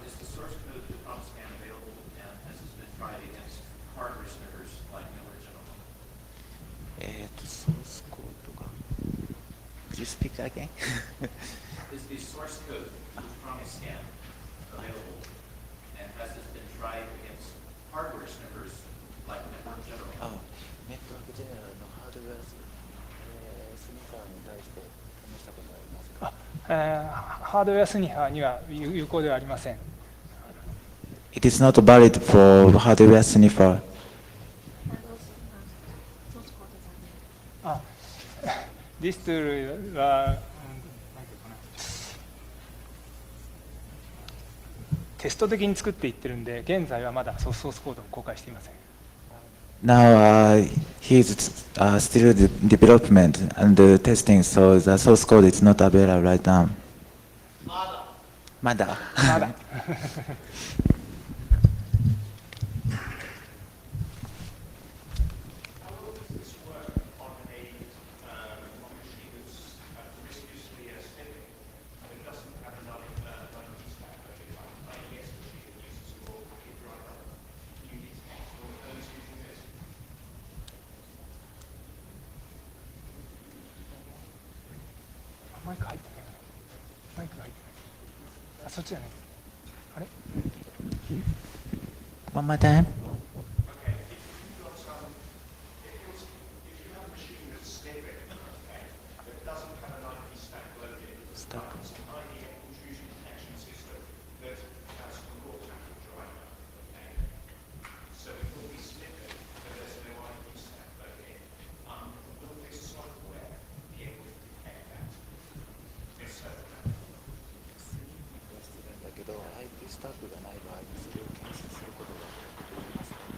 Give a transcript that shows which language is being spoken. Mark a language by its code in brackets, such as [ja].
[en] Is the source code to Promiscuous available and has this been tried against hardware sniffers like the original? [ja] ソースコードが。 [en] Could you speak again? Is the source code to Promiscuous available and has this been tried against hardware sniffers like Network General? [ja] ネットワークジェネラルのハードウェアスニファーに対して試したことはありますか。ハードウェアスニファーには有効ではありません。 [en] It is not valid for hardware sniffer. [ja] あ、ディストゥールは、なんていうかな、テスト的に作っていってるんで、現在はまだソースコードを公開していません。 [en] Now he is still development and testing, so the source code is not available right now. [ja] まだ。まだ。 [en] How well does this work on a machine that's promiscuously sniffing but doesn't have enough IP stack? Like an IES machine that uses your packet driver. You detect all of those using this. [ja] マイク入ってない。マイクが入ってない。あ、そっちじゃない。あれ？ [en] One more time. Okay, if you have a machine that's sniffing, okay, that doesn't have an IP stack loaded, but it's an IES intrusion detection system that has a raw packet driver, okay, so it will be sniffing, but there's no IP stack loaded. Will this software be able to detect that? If so, [ja] だけど IP スタックがない場合にそれを検出することができます。